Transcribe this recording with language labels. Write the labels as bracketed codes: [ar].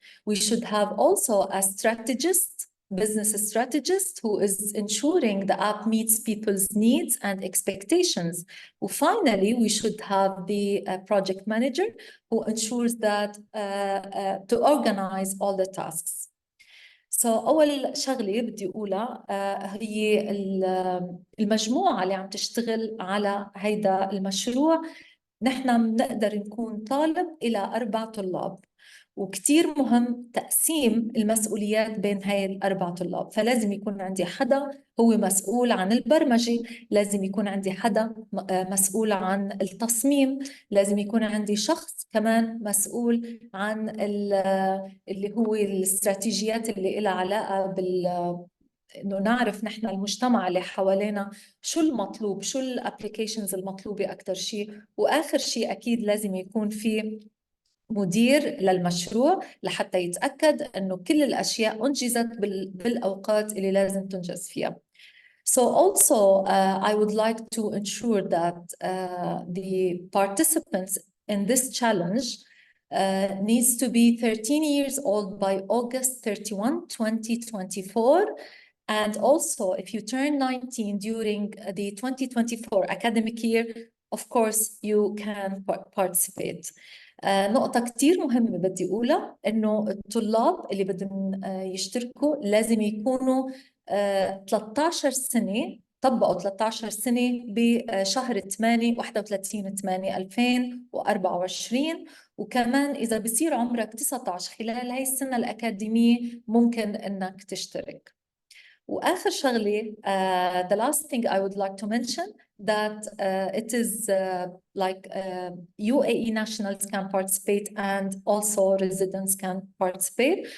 [en] We should have also a strategist, business strategist, who is ensuring the app meets people's needs and expectations. Finally, we should have the project manager who ensures that to organize all the tasks. [ar] أول شغلة بدي أقولها هي المجموعة اللي عم تشتغل على هيدا المشروع. نحن بنقدر نكون طالب إلى 4 طلاب، وكتير مهم تقسيم المسؤوليات بين هاي ال4 طلاب. فلازم يكون عندي حدا هو مسؤول عن البرمجة، لازم يكون عندي حدا مسؤول عن التصميم، لازم يكون عندي شخص كمان مسؤول عن اللي هو الاستراتيجيات اللي لها علاقة انه نعرف نحن المجتمع اللي حوالينا شو المطلوب، شو الابليكيشنز المطلوبة اكثر شيء. واخر شيء اكيد لازم يكون في مدير للمشروع لحتى يتأكد انه كل الاشياء انجزت بالاوقات اللي لازم تنجز فيها. [en] So also, I would like to ensure that the participants in this challenge needs to be 13 years old by August 31, 2024. And also, if you turn 19 during the 2024 academic year, of course, you can participate. [ar] نقطة كتير مهمة بدي أقولها إنه الطلاب اللي بدهم يشتركوا لازم يكونوا 13 سنة، طبقوا 13 سنة بشهر 8 31/8/2024. وكمان إذا بصير عمرك 19 خلال هاي السنة الأكاديمية ممكن إنك تشترك. وآخر شغلة, [en] the last thing I would like to mention that it is like UAE nationals can participate and also residents can participate.